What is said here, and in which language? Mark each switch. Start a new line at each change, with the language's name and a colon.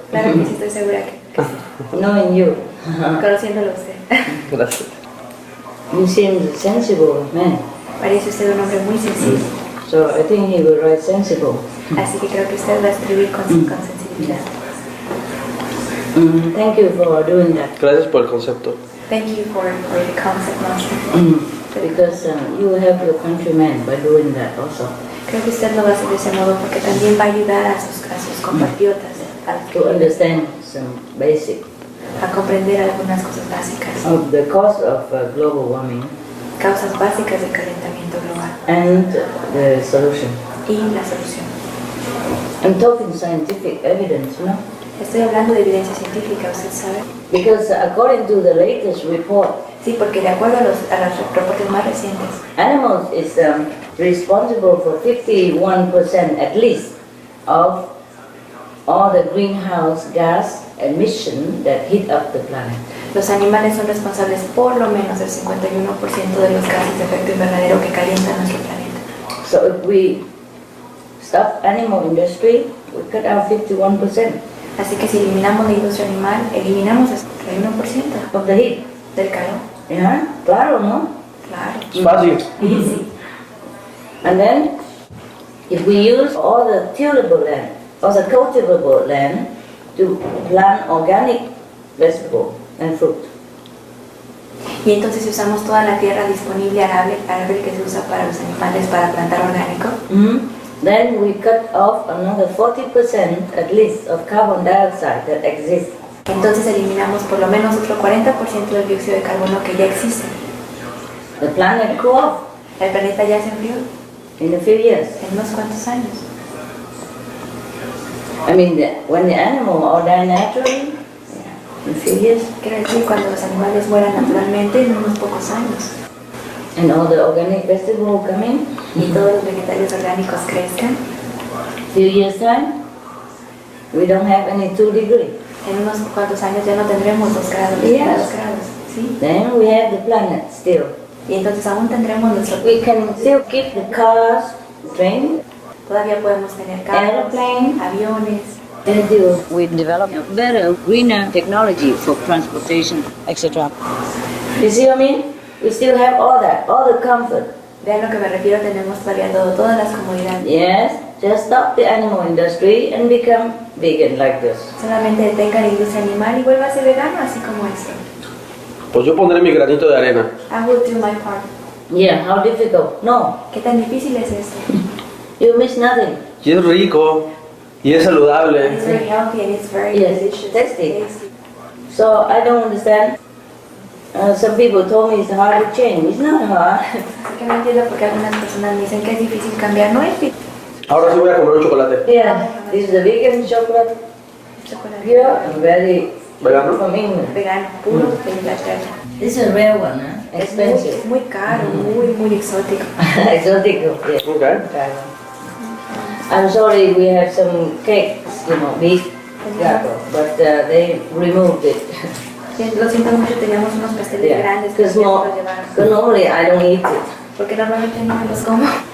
Spanish: Claro que sí, estoy segura que sí.
English: Knowing you.
Spanish: Conociéndolo a usted. Gracias.
English: You seem sensible, man.
Spanish: Parece usted un hombre muy sencillo.
English: So I think he will write sensible.
Spanish: Así que creo que usted va a escribir con sensibilidad.
English: Thank you for doing that.
Spanish: Gracias por el concepto.
English: Thank you for the concept, Master. Because you help your countrymen by doing that also.
Spanish: Creo que usted lo va a hacer de ese modo porque también va a ayudar a sus compatriotas
English: To understand some basic
Spanish: a comprender algunas cosas básicas,
English: of the cause of global warming
Spanish: causas básicas del calentamiento global
English: and the solution.
Spanish: y la solución.
English: I'm talking scientific evidence, you know?
Spanish: Estoy hablando de evidencia científica, usted sabe.
English: Because according to the latest report,
Spanish: Sí, porque de acuerdo a los reportes más recientes,
English: animals is responsible for 51% at least of all the greenhouse gas emission that heat up the planet.
Spanish: los animales son responsables por lo menos del 51% de los gases de efecto invernadero que calientan nuestro planeta.
English: So if we stop animal industry, we cut out 51%
Spanish: Así que si eliminamos la industria animal, eliminamos el 31%
English: of the heat.
Spanish: del calor. Yeah, claro, no? Claro. Es fácil.
English: Easy. And then, if we use all the tillable land, or the cultivable land, to plant organic vegetable and fruit.
Spanish: Y entonces si usamos toda la tierra disponible arable que se usa para los animales para plantar orgánico,
English: Then we cut off another 40% at least of carbon dioxide that exists.
Spanish: entonces eliminamos por lo menos otro 40% del dióxido de carbono que ya existe.
English: The planet cool off
Spanish: El planeta ya se enfrió
English: in a few years.
Spanish: en unos cuantos años.
English: I mean, when the animal all die naturally, in a few years,
Spanish: Quiero decir, cuando los animales mueran naturalmente en unos pocos años
English: and all the organic vegetable come in,
Spanish: y todos los vegetales orgánicos crezcan,
English: few years time, we don't have any 2 degrees.
Spanish: en unos cuantos años ya no tendremos 2 grados,
English: Yes.
Spanish: 2 grados, ¿sí?
English: Then we have the planet still.
Spanish: Y entonces aún tendremos nuestro...
English: We can still keep the cars, train,
Spanish: Todavía podemos tener carros,
English: Aeroplane.
Spanish: aviones.
English: until we develop better, greener technology for transportation, etc. You see what I mean? We still have all that, all the comfort.
Spanish: Vean lo que me refiero, tenemos todavía todas las comodidades.
English: Yes, just stop the animal industry and become vegan like this.
Spanish: Solamente detenga la industria animal y vuélvase vegano, así como esto. Pues yo pondré mi granito de arena.
English: I will do my part. Yeah, how difficult? No,
Spanish: ¿Qué tan difícil es esto?
English: you miss nothing.
Spanish: Y es rico. Y es saludable.
English: It's very healthy and it's very Yes, delicious. tasty. So I don't understand. Some people told me it's hard to change. It's not hard.
Spanish: Así que no entiendo por qué algunas personas me dicen que es difícil cambiar. No es difícil. Ahora sí voy a comer un chocolate.
English: Yeah, this is the vegan chocolate,
Spanish: Chocolate
English: pure and very
Spanish: ¿Vegano?
English: from England.
Spanish: vegano, puro de Inglaterra.
English: This is a rare one, huh?
Spanish: Es
English: Expensive.
Spanish: muy caro, muy exótico.
English: Exotic, yeah. Okay. I'm sorry, we have some cakes, you know, big, but they removed it.
Spanish: Lo siento mucho, teníamos unos pasteles
English: Yeah,
Spanish: grandes que
English: because
Spanish: no los llevaron.
English: normally I don't eat it.
Spanish: Porque normalmente no me los como.